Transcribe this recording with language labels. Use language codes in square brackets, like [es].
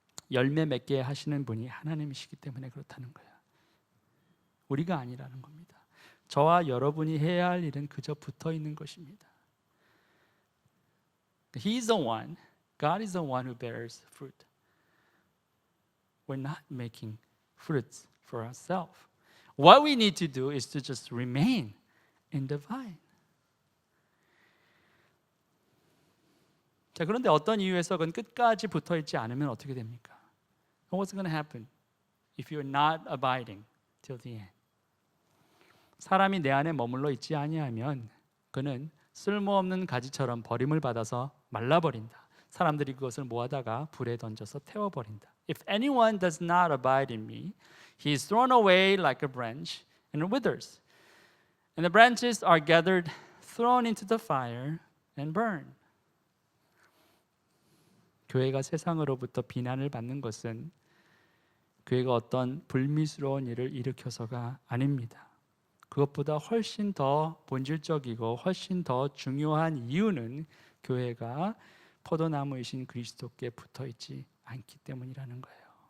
[ko] 열매 맺게 하시는 분이 하나님이시기 때문에 그렇다는 거예요. 우리가 아니라는 겁니다. 저와 여러분이 해야 할 일은 그저 붙어 있는 것입니다. [en] He's the one, God is the one who bears fruit. We're not making fruits for ourselves. What we need to do is to just remain in the vine. [ko] 자, 그런데 어떤 이유에서 그건 끝까지 붙어 있지 않으면 어떻게 됩니까? [en] What's going to happen if you're not abiding till the end? [ko] 사람이 내 안에 머물러 있지 아니하면 그는 쓸모없는 가지처럼 버림을 받아서 말라버린다. 사람들이 그것을 모아다가 불에 던져서 태워버린다. [en] If anyone does not abide in me, he is thrown away like a branch and withers. And the branches are gathered, thrown into the fire and burned. [ko] 교회가 세상으로부터 비난을 받는 것은 교회가 어떤 불미스러운 일을 일으켜서가 아닙니다. 그것보다 훨씬 더 본질적이고 훨씬 더 중요한 이유는 교회가 포도나무이신 그리스도께 붙어 있지 않기 때문이라는 거예요.